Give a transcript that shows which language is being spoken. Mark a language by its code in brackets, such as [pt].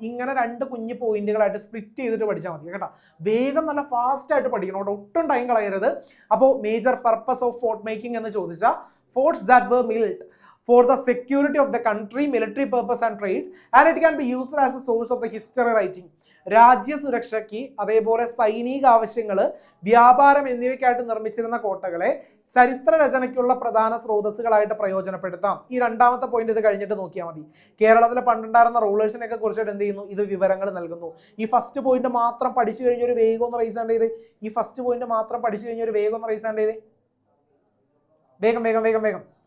[ml] ഇങ്ങനെ 2 കുഞ്ഞു പോയിന്റുകളായിട്ട് സ്പ്ലിറ്റ് ചെയ്തിട്ട് പഠിച്ചാൽ മതി കേട്ടോ. വേഗം നല്ല ഫാസ്റ്റ് ആയിട്ട് പഠിക്കണം കേട്ടോ, ഒട്ടും ടൈം കളയരുത്. [en] അപ്പോൾ major purpose of fort making [ml] എന്ന് ചോദിച്ചാൽ [en] Forts that were build for the security of the country, military purpose and trade, and it can be used as a source of the history writing. [ml] രാജ്യസുരക്ഷയ്ക്ക്, അതേപോലെ സൈനിക ആവശ്യങ്ങൾ, വ്യാപാരം എന്നിവയ്ക്കായിട്ട് നിർമ്മിച്ചിരുന്ന കോട്ടകളെ ചരിത്ര രചനയ്ക്കുള്ള പ്രധാന സ്രോതസ്സുകളായിട്ട് പ്രയോജനപ്പെടുത്താം. ഈ 2ാമത്തെ പോയിന്റ് ഇത് കഴിഞ്ഞിട്ട് നോക്കിയാൽ മതി. കേരളത്തിൽ പണ്ടുണ്ടായിരുന്ന റൂളേഴ്സിനെയൊക്കെ കുറിച്ചിട്ട് എന്ത് ചെയ്യുന്നു, ഇത് വിവരങ്ങൾ നൽകുന്നു. ഈ ഫസ്റ്റ് പോയിന്റ് മാത്രം പഠിച്ചു കഴിഞ്ഞൊരു വേഗം ഒന്ന് റൈസ് ആൻഡ് ചെയ്തേ. ഈ ഫസ്റ്റ് പോയിന്റ് മാത്രം പഠിച്ചു കഴിഞ്ഞൊരു വേഗം ഒന്ന് റൈസ് ആൻഡ് ചെയ്തേ. വേഗം വേഗം വേഗം വേഗം.